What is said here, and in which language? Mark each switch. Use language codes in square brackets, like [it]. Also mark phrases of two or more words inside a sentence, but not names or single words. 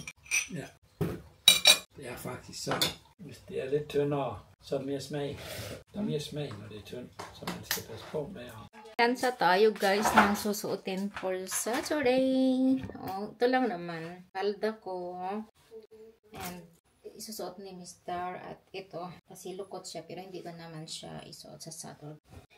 [da] Ja. Det er faktisk så. Hvis det er lidt tyndere, så er det mere smag. Der er mere smag, når det er tyndt, så man skal passe på med at... [tl] Tansa tayo, guys, ng susuotin [en] for Saturday. [tl] Oh, ito lang naman. Palda ko. And isusuot ni Mr. At ito. Kasi lukot siya, pero hindi ko naman siya isuot sa Saturday.